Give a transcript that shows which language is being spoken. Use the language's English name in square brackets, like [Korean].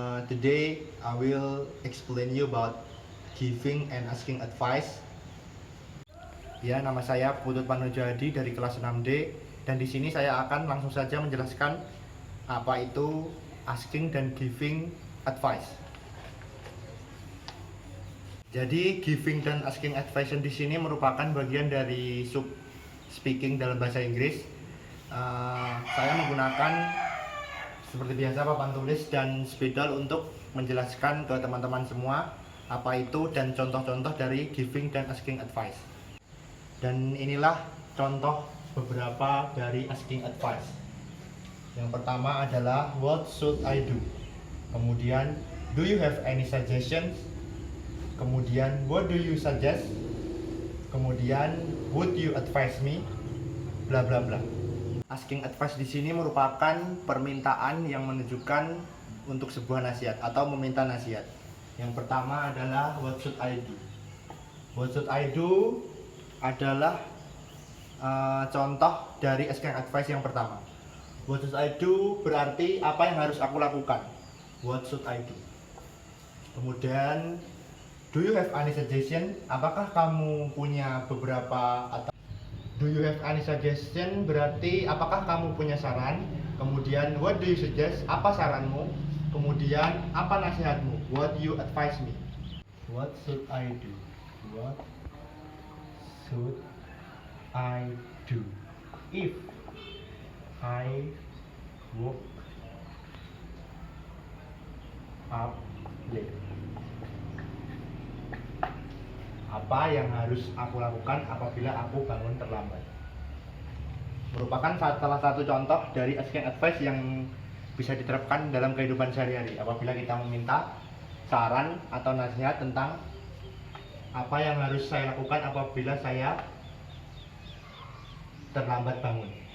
[English] Today I will explain you about giving and asking advice. [Indonesian] Ya, nama saya Putut Panujadi dari kelas 6D dan di sini saya akan langsung saja menjelaskan apa itu asking dan giving advice. Jadi giving dan asking advice di sini merupakan bagian dari sub speaking dalam bahasa Inggris. Saya menggunakan seperti biasa papan tulis dan spidol untuk menjelaskan ke teman-teman semua apa itu dan contoh-contoh dari giving dan asking advice. Dan inilah contoh beberapa dari asking advice. Yang pertama adalah [English] what should I do? [Indonesian] Kemudian [English] do you have any suggestions? Kemudian what do you suggest? [Indonesian] Kemudian [English] would you advise me? Bla bla bla. [Indonesian] Asking advice di sini merupakan permintaan yang menunjukkan untuk sebuah nasihat atau meminta nasihat. Yang pertama adalah [English] what should I do? What should I do [Indonesian] adalah contoh dari asking advice yang pertama. [English] What should I do [Indonesian] berarti apa yang harus aku lakukan. [English] What should I do? [Indonesian] Kemudian [English] do you have any suggestion? [Indonesian] Apakah kamu punya beberapa atau [English] do you have any suggestion [Indonesian] berarti apakah kamu punya saran? Kemudian [English] what do you suggest? [Indonesian] Apa saranmu? Kemudian apa nasihatmu? [English] What do you advise me? What should I do? What should I do if I woke up late? [Indonesian] Apa yang harus aku lakukan apabila aku bangun terlambat? Merupakan salah satu contoh dari asking advice yang bisa diterapkan dalam kehidupan sehari-hari apabila kita meminta saran atau nasihat tentang apa yang harus saya lakukan apabila saya terlambat bangun.